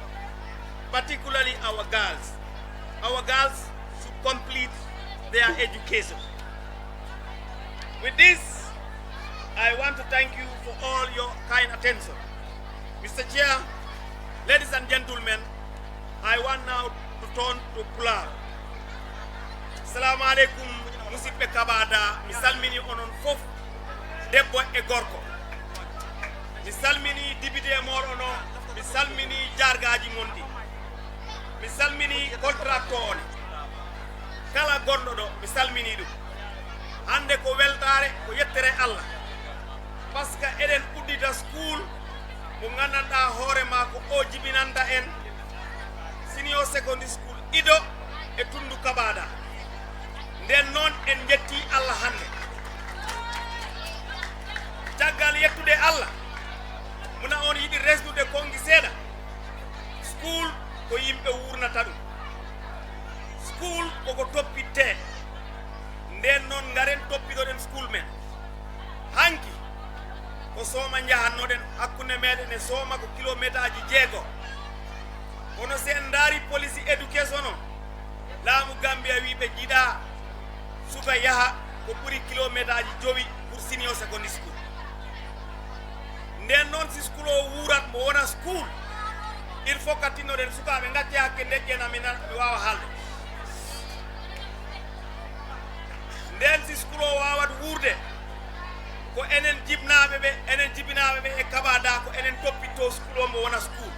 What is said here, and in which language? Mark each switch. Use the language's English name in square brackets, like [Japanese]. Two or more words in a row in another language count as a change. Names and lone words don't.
[English] Our girls should complete their education. With this, I want to thank you for all your kind attention. Mr. Chair, ladies and gentlemen, I want now to turn to Pulaar. [Fula] Assalamu alaikum musidɓe Kabada, mi salmini onon fof debbo e gorko. Mi salmini député moɗon o, mi salmini jargaji gondi, mi salmini contracteur on, kala gonɗo ɗo mi salmini ɗum. Hande ko weltare ko yettere Allah, [French] par ce que [Fula] eɗen uddita school mo gandanɗa hoore ma ko o jibinanta en [English] senior secondary school [Fula] Ido e Tundu Kabada. Nden noon en jetti Allah hande. Caggal yettude Allah, muna on yiɗi resnude kongi seeɗa. School ko yimɓe wurnata ɗum. School koko toppitte. Nden noon ngaren toppitoɗen school men. Hanki ko sooma jahannoɗen hakkunde meɗen e sooma ko kilométre aji 6. Kono se en daari police éducation o, laamu Gambia wi ɓe jiiɗa suka yaha ko ɓuri kilométre aji 5 pour [English] senior secondary school. [Fula] Nden noon si school o wuurat mo wona school, [French] il faut [Fula] ka tinnoɗen sukaɓe gacce hakke deƴƴena mi wawa haalde. Nden si school o wawat wuurde, ko enen jibinaɓe ɓe e Kabada ko enen toppitto school o mo wona school.